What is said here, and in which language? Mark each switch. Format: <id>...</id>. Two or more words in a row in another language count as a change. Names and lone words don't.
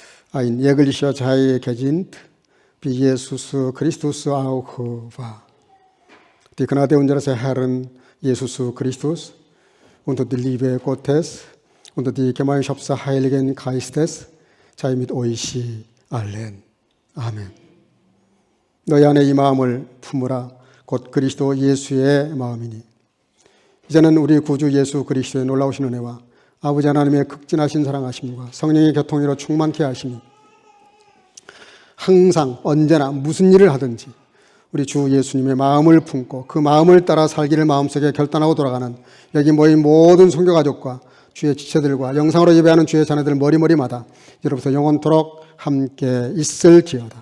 <de>Ein jeglicher Teil gedient, wie Jesus Christus auch war. Die Gnade unseres Herrn Jesus Christus und die Liebe Gottes und die Gemeinschaft des Heiligen Geistes sei mit euch allen.</de> <ko>아멘. 너희 안에 이 마음을 품으라. 곧 그리스도 예수의 마음이니. 이제는 우리 구주 예수 그리스도의 놀라우신 은혜와 아버지 하나님의 극진하신 사랑하심과 성령의 교통으로 충만케 하심이 항상 언제나 무슨 일을 하든지 우리 주 예수님의 마음을 품고 그 마음을 따라 살기를 마음속에 결단하고 돌아가는 여기 모인 모든 성교가족과 주의 지체들과 영상으로 예배하는 주의 자녀들 머리마다 이로부터 영원토록 함께 있을지어다.</ko>